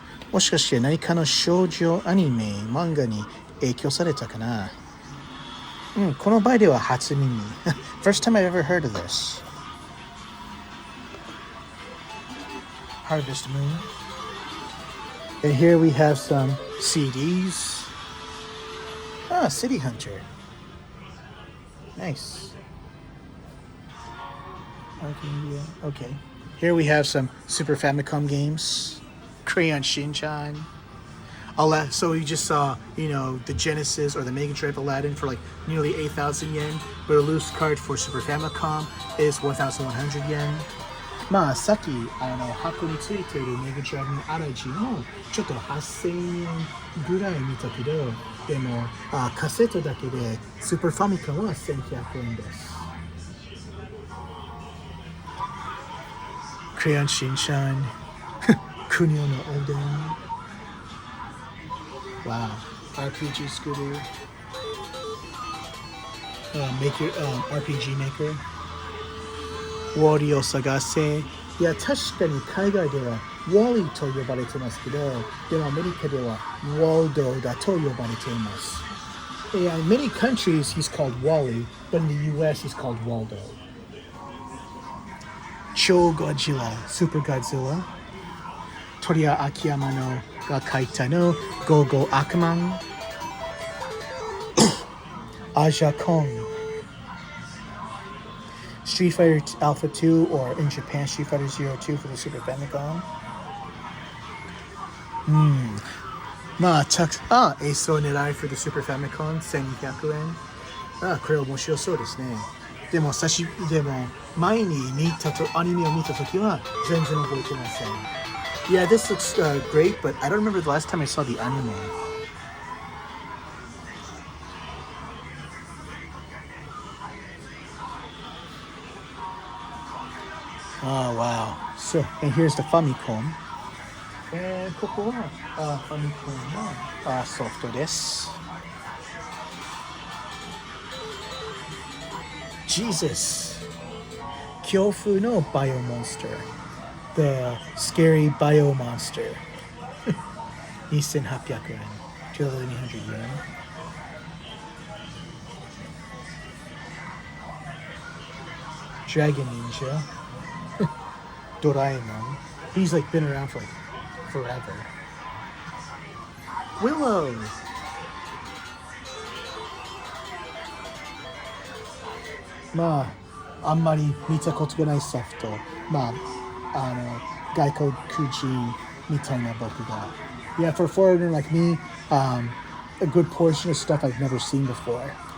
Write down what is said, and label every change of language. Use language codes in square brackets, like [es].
[ja] もしかして何かの少女アニメ、漫画に影響されたかな？この場合では初耳。 [en] First time I've ever heard of this. Harvest Moon. And here we have some CDs. City Hunter. Nice. Okay. Here we have some Super Famicom games. Crayon Shin-chan. So you just saw, the Genesis or the Mega Drive Aladdin for like nearly 8,000 yen. But a loose card for Super Famicom is 1,100 yen. [ja] まあさっき箱についているメガドライブのアラジもちょっと8000円ぐらい見たけど、でもカセットだけでスーパーファミコンは1100円です。クレヨンしんちゃん、クニョのおでん、 [en] Wow, RPG scooter, RPG maker. [ja] ウォーリーを探せ。いや、確かに海外ではウォーリーと呼ばれてますけど、でもアメリカではウォールドだと呼ばれています。 [en] In many countries he's called Wally, but in the US he's called Waldo. [ja] 超ゴジラ、Super Godzilla。鳥谷秋山のが書いたの、ゴーゴーアクマン。アジャコン。 [en] Street Fighter Alpha 2 or in Japan Street Fighter Zero 2 for the Super Famicom. [ja] まあ、エースを狙い [en] for the Super Famicom [ja] 1200円。これ面白そうですね。でも前にアニメを見たときは全然覚えてません。 [en] Yeah, this looks great, but I don't remember the last time I saw the anime. Oh, wow. So, and here's the Famicom. [ja] ここはファミコンのソフトです。 [en] Jesus! [ja] 恐怖のバイオモンスター。 [en] The scary bio monster. 2800円。 [ja] 2200円。 [en] Dragon Ninja. Doraemon. He's like been around for like forever. Willow. [ja] まあ、あんまり見たことがないソフト。まあ、外国人みたいな僕が。 [en] Yeah, for a foreigner like me, a good portion of stuff I've never seen before.